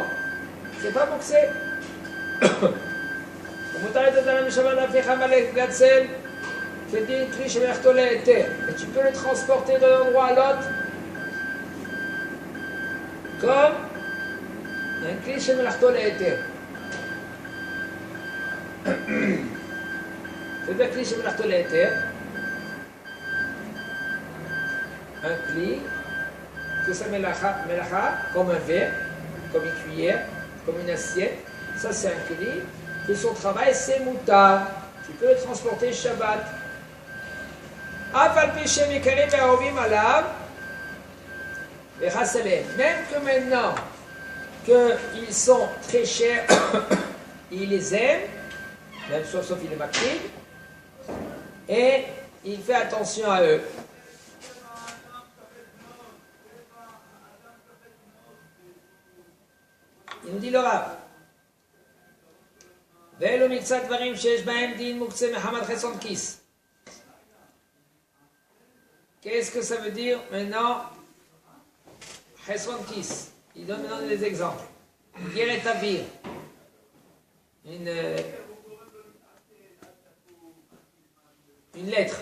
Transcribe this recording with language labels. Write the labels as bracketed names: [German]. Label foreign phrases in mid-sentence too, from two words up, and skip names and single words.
[French] C'est pas muktzeh. Et tu peux le transporter d'un endroit à l'autre comme un [Hebrew] כלי שמלאכתו להיתר. [French] C'est-à-dire [Hebrew] כלי שמלאכתו להיתר, [French] un kli que ça melacha, comme un verre, comme une cuillère, comme une assiette. Ça c'est un kli que son travail c'est mutar. Tu peux le transporter Shabbat. Même que maintenant qu'ils sont très chers, il les aime, même sauf il est makrid, et il fait attention à eux. Il nous dit le Rav. [Hebrew] ואלו מקצת דברים שיש בהם דין מוקצה מחמת חסון כיס. [French] Qu'est-ce que ça veut dire maintenant? [Hebrew] חסרון כיס. [French] Il donne maintenant des exemples. Une guerre établie. Une lettre.